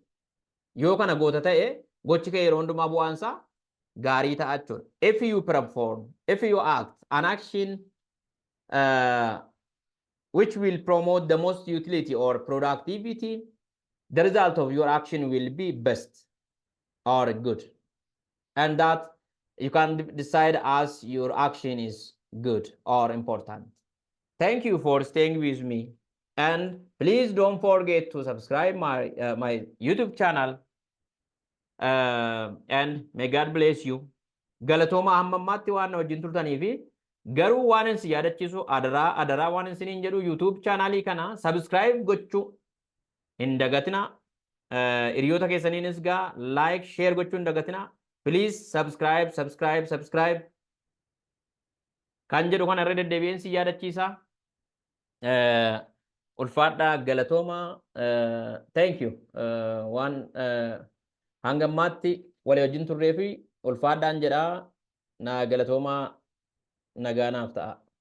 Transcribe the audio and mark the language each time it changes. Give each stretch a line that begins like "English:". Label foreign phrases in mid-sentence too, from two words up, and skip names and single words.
Oromo: Yoo kana goota ta'e gochi kee yeroo hundumaa bu'aansaa gaarii ta'a jechuudha.
English: If you perform, if you act an action which will promote the most utility or productivity, the result of your action will be best or good. And that you can decide as your action is good or important. Thank you for staying with me. And please don't forget to subscribe my YouTube channel. And may God bless you.
Oromo: Galatoma hammammaatti waan wajjin turtanii fi garuu waan isin yaadachiisu adaraa waan isiniin jedhu YouTube channelii kana subscribe gochuu hin dagatina. Hiriyoota keessaniinis gaa
English: like share
Oromo: gochuu hin dagatina.
English: Please subscribe.
Oromo: Kan jedhu kana irra deddeebi'een si yaadachiisa. Ulfaadhaa galatooma.
English: Thank you.
Oromo: Waan hangammaatti walii wajjin turree fi ulfaadhaan jedhaa na galatooma nagaanaaf ta'a.